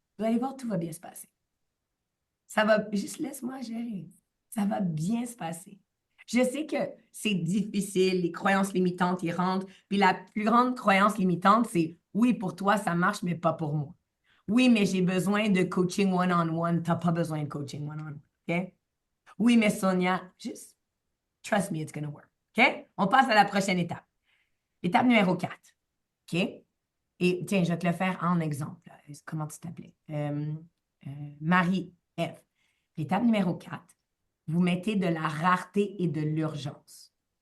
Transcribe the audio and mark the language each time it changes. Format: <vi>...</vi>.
<fr>Vous allez voir, tout va bien se passer. Ça va, juste laisse-moi gérer. Ça va bien se passer. Je sais que c'est difficile, les croyances limitantes y rentrent. Puis la plus grande croyance limitante, c'est oui, pour toi, ça marche, mais pas pour moi. Oui, mais j'ai besoin de coaching one-on-one. Tu n'as pas besoin de coaching one-on-one. OK? Oui, mais Sonia, juste</fr> <en>trust me, it's going to work. OK?</en> <fr>On passe à la prochaine étape. Étape numéro 4. OK? Et tiens, je vais te le faire en exemple. Comment tu t'appelais? Marie-Ève. Étape numéro 4, vous mettez de la rareté et de l'urgence.</fr>